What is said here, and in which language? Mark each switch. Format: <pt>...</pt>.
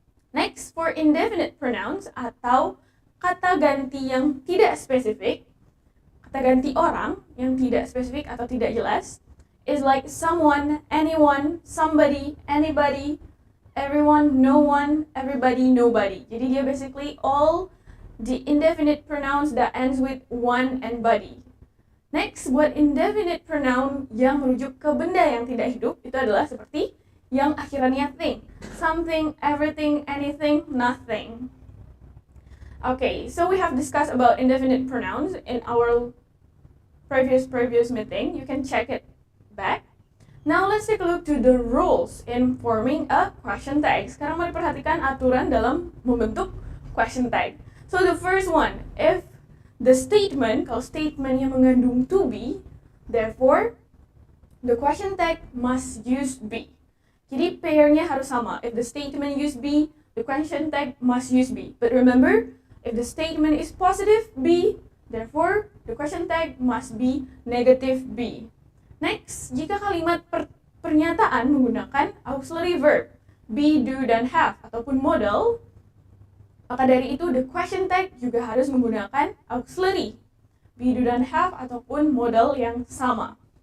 <id>Next, for indefinite pronouns atau kata ganti yang tidak spesifik, kata ganti orang yang tidak spesifik atau tidak jelas, is like someone, anyone, somebody, anybody, everyone, no one, everybody, nobody. Jadi dia</id> <en>basically all the indefinite pronouns that ends with one and body.</en> <id>Next, buat indefinite pronoun yang merujuk ke benda yang tidak hidup, itu adalah seperti yang akhirannya thing.</id> <en>Something, everything, anything, nothing. Okay, so we have discussed about indefinite pronouns in our previous meeting. You can check it back. Now let's take a look to the rules in forming a question tag.</en> <id>Sekarang mari perhatikan aturan dalam membentuk question tag.</id> <en>So the first one, if the statement,</en> <id>kalau statement yang mengandung to be,</id> <en>therefore the question tag must use be.</en> <id>Jadi pair-nya harus sama.</id> <en>If the statement use be, the question tag must use be. But remember, if the statement is positive be, therefore the question tag must be negative be.</en> <id>Next, jika kalimat pernyataan menggunakan auxiliary verb, be, do, dan have, ataupun modal, maka dari itu the question tag juga harus menggunakan auxiliary, be, do, dan have, ataupun modal yang sama.</id>